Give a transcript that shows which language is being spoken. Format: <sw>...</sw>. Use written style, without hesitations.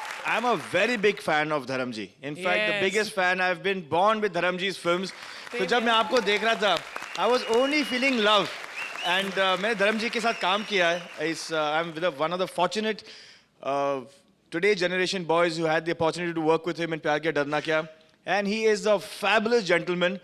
<en>I'm a very big fan of Dharamji. In fact, the Yes. biggest fan. I've been born with Dharamji's films.</en> <hi>तो जब मैं आपको देख रहा था,</hi> <en>I was only feeling love. And</en> <hi>मैंने धर्मजी के साथ काम किया है.</hi> <en>I'm one of the fortunate today generation boys who had the opportunity to work with him in Pyar Kiya Darna Kya. And he is a fabulous gentleman.</en>